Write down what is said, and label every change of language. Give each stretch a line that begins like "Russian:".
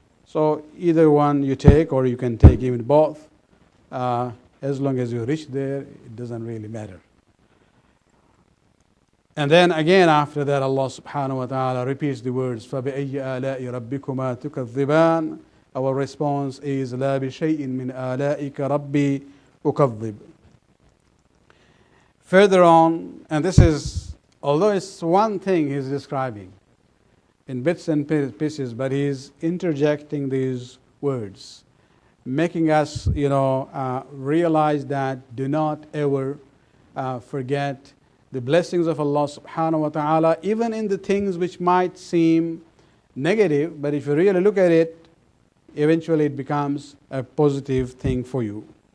English: So either one you take, or you can take even both. As long as you reach there, it doesn't really matter. And then again after that, Allah subhanahu wa ta'ala repeats the words,
Arabic: فَبِأَيِّ آلَاءِ رَبِّكُمَا تُكَذِّبَانِ.
English: Our response is,
Arabic: لَا بِشَيْءٍ مِّنْ آلَائِكَ رَبِّي أُكَذِّبُ.
English: Further on, and this is, although it's one thing he's describing in bits and pieces, but he's interjecting these words, making us, realize that do not ever forget the blessings of Allah subhanahu wa ta'ala, even in the things which might seem negative, but if you really look at it, eventually it becomes a positive thing for you.